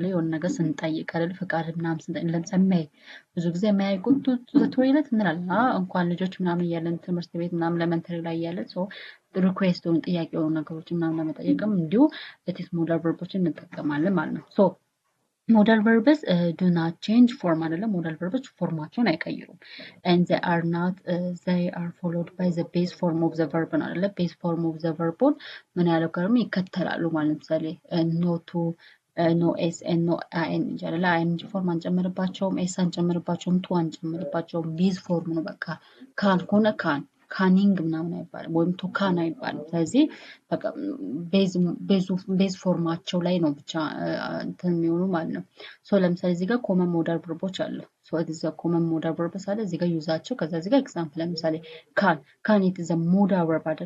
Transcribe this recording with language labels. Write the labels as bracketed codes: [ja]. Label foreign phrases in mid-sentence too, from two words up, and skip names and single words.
[am] የሆነ ነገር ስንጠይቅ አይደል? ፍቃድ ምናምን ስንጠይቅ ለምሳሌ ብዙ ጊዜ የማያውቁት ቶይለት እንላለን። እንኳን ልጆች ምናምን እያለን ትምህርት ቤት ምናምን ለመንተሪ ላይ እያለን ሪኩዌስት ሆኑ ጥያቄ የሆኑ ነገሮች ምናምን ለመጠየቅም እንዲሁ ሌቲስ ሞዳል ቨርቦችን እንጠቀማለን ማለት ነው። [en] modal verbs do not change form [am] አይደለም። ሞዳል ቨርቦች ፎርማቸውን አይቀይሩም። [en] and they are followed by the base form of the verb [am] ነው አይደለ? [en] base form of the verb [am] ምን ያለው ከርም ይከተላሉ ማለት ለምሳሌ [en] no to no s and no ing [am] አይደለ? [en] ing form [am] አንጨምርባቸውም፣ ኤስ አንጨምርባቸውም፣ ቱ አንጨምርባቸውም። [en] base form [am] ነው በቃ። ካን ከሆነ ካኒንግ ምናምን አይባልም፣ ወይም ቱካን አይባልም። ስለዚህ በቃ ቤዝ ፎርማቸው ላይ ነው ብቻ እንትን የሚሆኑ ማለት ነው። ለምሳሌ እዚህ ጋር ኮመን ሞዳል ቨርቦች አሉ። እዚህ ጋር [en] common modal verbs [am] አለ፣ እዚህ ጋር ዩዛቸው፣ ከዛ እዚህ ጋር ኤግዛምፕል ለምሳሌ [en] can it is modal verb [am] አይደለ?